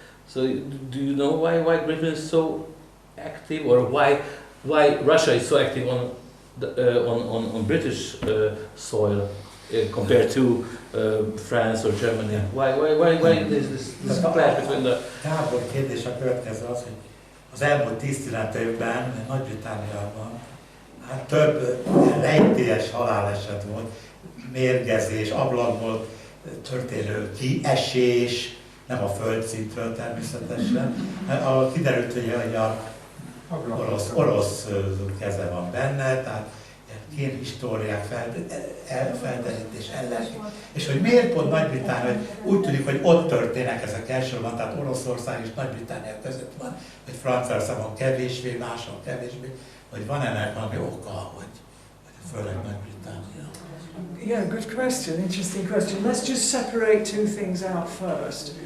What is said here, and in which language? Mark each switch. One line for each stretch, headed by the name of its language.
English: So do you know why Great Britain is so active, or why Russia is so active on British soil compared to France or Germany? Why there's this clash between the...
Hungarian: Gábor kérdés a következő az, hogy az elmúlt 10-15 évben Nagy-Britanniában hát több rejtélyes haláleset volt, mérgezés, ablakból történő kiesés, nem a földszintről természetesen. Kiderült, hogy a orosz keze van benne, tehát kénhistóriák felderítés ellen. És hogy miért pont Nagy-Britannia, hogy úgy tűnik, hogy ott történnek ezek elsősorban, tehát Oroszország és Nagy-Britannia között van, hogy Franciaországban kevésbé, máson kevésbé, hogy van ennek valami oka, hogy főleg Nagy-Britannia.
English: Yeah, good question, interesting question. Let's just separate two things out first.